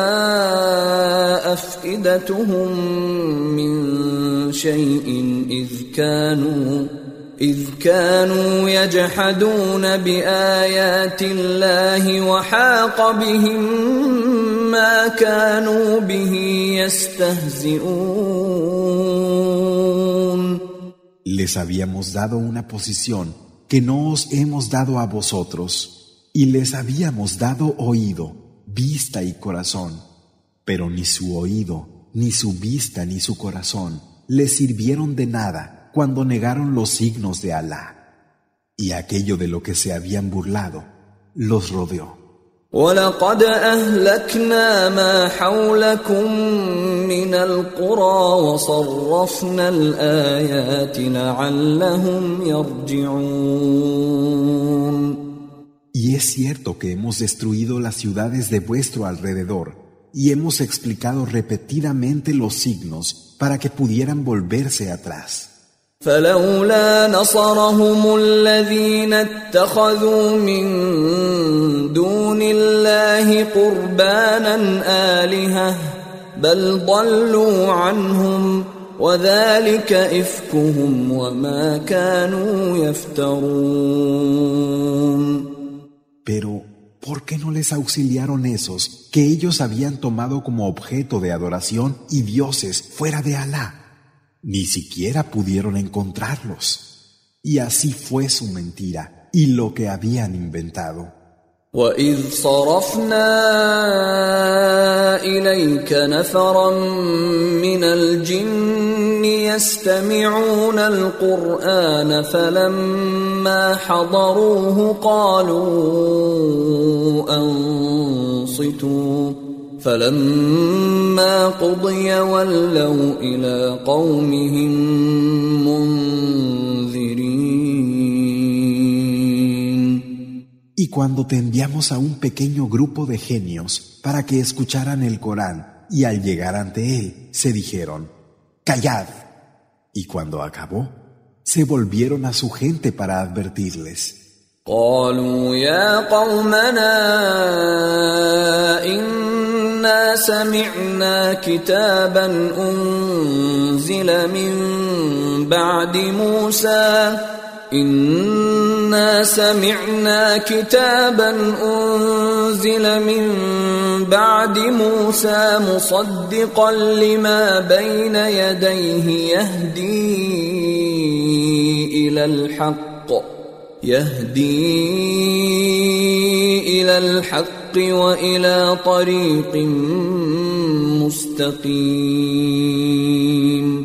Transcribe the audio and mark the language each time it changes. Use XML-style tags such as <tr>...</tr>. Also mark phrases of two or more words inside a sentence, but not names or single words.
<ar>أفئدتهم من شيء إذ كانوا يجحدون بآيات الله وحاق بهم ما كانوا به يستهزئون.</ar> <es>Les habíamos dado una posición que no os hemos dado a vosotros, y les habíamos dado oído, vista y corazón, pero ni su oído, ni su vista, ni su corazón les sirvieron de nada cuando negaron los signos de Alá. Y aquello de lo que se habían burlado los rodeó.</es> <ar>وَلَقَدْ أَهْلَكْنَا مَا حَوْلَكُمْ مِنَ الْقُرَى وَصَرَّفْنَا الْآيَاتِ لَعَلَّهُمْ يَرْجِعُونَ.</ar> <es>Y es cierto que hemos destruido las ciudades de vuestro alrededor y hemos explicado repetidamente los signos para que pudieran volverse atrás.</es> <ar>فلولا نصرهم الذين اتخذوا من دون الله قربانا آلهة بل ضلوا عنهم وذلك إفكهم وما كانوا يفترون.</ar> <es>Pero, ¿por qué no les auxiliaron esos que ellos habían tomado como objeto de adoración y dioses fuera de Alá? Ni siquiera pudieron encontrarlos. Y así fue su mentira y lo que habían inventado.</es> <ar>وَإِذْ صَرَفْنَا إِلَيْكَ نَفَرًا مِنَ الْجِنِّ يَسْتَمِعُونَ الْقُرْآنَ فَلَمَّا حَضَرُوهُ قَالُوا أَنصِتُوا فَلَمَّا قُضِيَ وَلَّوْا إِلَى قَوْمِهِمْ مُنذِرِينَ.</ar> <es>Y cuando te enviamos a un pequeño grupo de genios para que escucharan el Corán, y al llegar ante él, se dijeron, ¡callad! Y cuando acabó, se volvieron a su gente para advertirles.</es> <ar>قالوا يا قومنا إنا سمعنا كتابا أنزل من بعد موسى مصدقا لما بين يديه يهدي إلى الحق وإلى طريق مستقيم.</ar>